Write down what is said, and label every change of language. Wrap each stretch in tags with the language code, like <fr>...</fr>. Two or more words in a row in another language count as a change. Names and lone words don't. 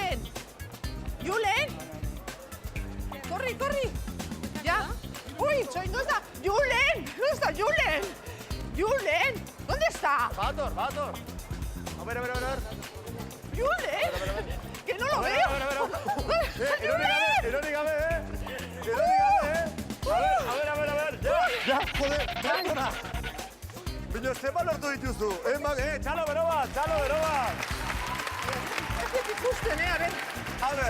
<es>Corre. ¿Ya? Uy, ¿dónde está? Julen. ¿Dónde está? Bator. A ver. Julen. Que no lo veo.</es> <eu>Erori gabe.</eu> <es>A ver.</es> <eu>Ja, joder, denbora. Baina zema lortu dituzu. Txalo bero bat. Ez dut ikusten,</eu> <es>a ver.</es>